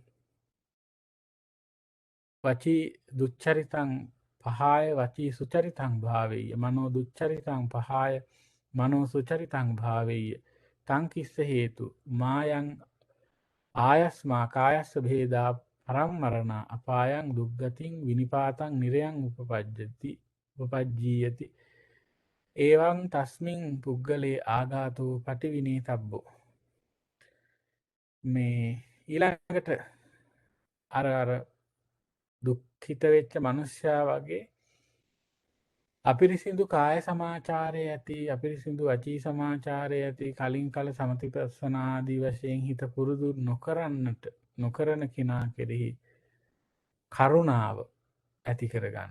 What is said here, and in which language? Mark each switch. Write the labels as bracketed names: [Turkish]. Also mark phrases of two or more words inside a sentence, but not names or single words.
[Pali] වචී දුච්චරිතං පහාය වචී සුචරිතං භාවෙය මනෝ දුච්චරිතං පහාය මනෝ සුචරිතං භාවෙය තංකිස්ස හේතු මායං ආයස්මා කායස්ස භේදා පරම්මරණ අපායන් දුක්ගතින් විනිපාතන් නිරයන් උපපජ්ජීයති ඒවන් තස්මින් පුද්ගලේ ආගාතෝ පටිවිනේ තබ්බෝ. [Sinhala] මේ ඊළඟට අර දුක්හිත වෙච්ච මනුෂ්‍යා වගේ අපිරිසිදු කාය සමාචාරය ඇති අපිරිසිදු වචී සමාචාරය ඇති කලින් කල සමතිපස්සනාදී වශයෙන් හිත පුරුදු නොකරන කෙනා කෙරෙහි කරුණාව ඇති කරගන්න.